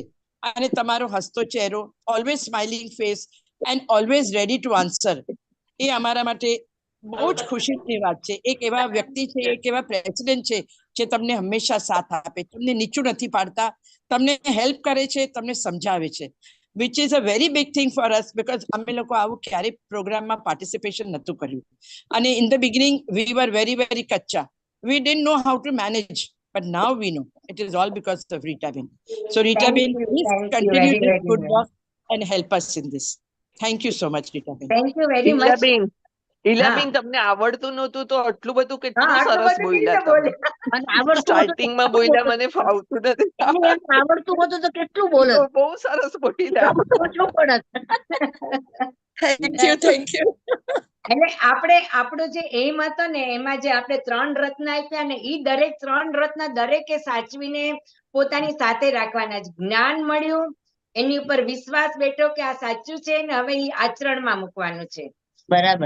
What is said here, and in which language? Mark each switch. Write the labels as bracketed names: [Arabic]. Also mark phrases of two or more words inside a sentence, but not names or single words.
[Gujarati] અને તમારો હસતો ચહેરો, [English] always smiling face and always ready to answer, [Gujarati] એ અમારા માટે બહુ જ ખુશીની વાત છે. એક એવા વ્યક્તિ છે, એક એવા પ્રેસિડેન્ટ છે જે તમને હંમેશા સાથ આપે, તમને નીચું નથી પાડતા, તમને હેલ્પ કરે છે, તમને સમજાવે છે, [English] which is a very big thing for us, because [Gujarati] અમે લોકો આવું ક્યારે પ્રોગ્રામમાં પાર્ટિસિપેશન નતું કર્યું. [English] અને in the beginning we were very very કચ્ચા, we didn't know how to manage, but now we know. It is all because of Ritaben. So Ritaben, please continue this good work and help us in this. Thank you so much, Ritaben. Thank you very much. [Gujarati] ઈલાબેન, તમને આવડતું નહોતું તો આટલું બધું કેટલું સરસ બોલ્યા તમે. સ્ટાર્ટિંગમાં બોલ્યા મને ફાવતું નથી. આવડતું હતું તો કેટલું બોલે, બહુ સરસ બોલ્યા. [English] Thank you, thank you. [Gujarati] એટલે આપણો જે એમ હતો ને, એમાં જે આપણે 3 રત્ન આપ્યા ને, ઈ દરેક 3 રત્ન દરેકે સાચવીને પોતાની સાથે રાખવાના. જ્ઞાન મળ્યું, એની ઉપર વિશ્વાસ બેઠો કે આ સાચું છે ને હવે ઈ આચરણમાં મૂકવાનું છે. બરાબર.